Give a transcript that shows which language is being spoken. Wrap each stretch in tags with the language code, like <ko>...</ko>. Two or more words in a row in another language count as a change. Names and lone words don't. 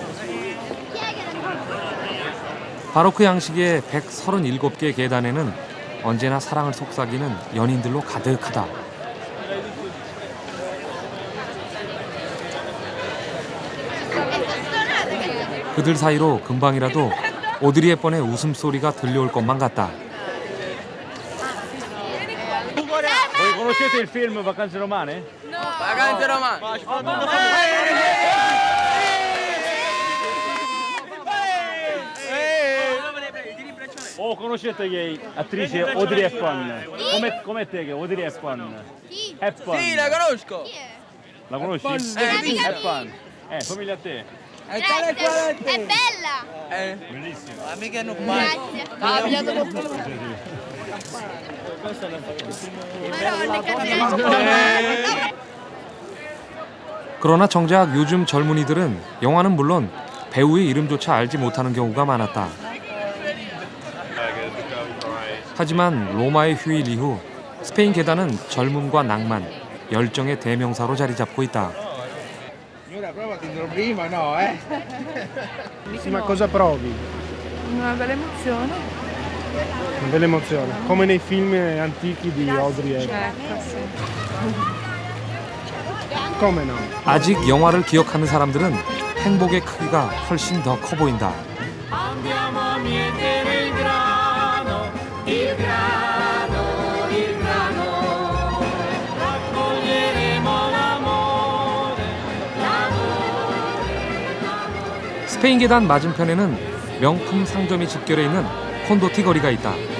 <ko>바로크 양식의 137개의 계단에는 언제나 사랑을 속삭이는 연인들로 가득하다. 그들 사이로 금방이라도 오드리 헵번의 웃음소리가 들려올 것만 같다.</ko> <it>Voi conoscete il film Vacanze Romane? Vacanze romane. O conoscete che attrice Audrey Hepburn? Come te che Audrey Hepburn? Hepburn. Sì, la conosco. La conosci? Hepburn. Somiglia a te. È bella! Bellissima. Amica non Grazie.</it> <ko>그러나 정작 요즘 젊은이들은 영화는 물론 배우의 이름조차 알지 못하는 경우가 많았다. 하지만 로마의 휴일 이후 스페인 계단은 젊음과 낭만, 열정의 대명사로 자리 잡고 있다.</ko> <it>Sì, ma cosa provi? Una bella emozione. Una bella emozione, come nei film antichi di Audrey Hepburn. Ecco, sì. Come no?</it> <ko>아직 영화를 기억하는 사람들은 행복의 크기가 훨씬 더 커 보인다. 스페인 계단 맞은편에는 명품 상점이 집결해 있는 콘도티 거리가 있다.</ko>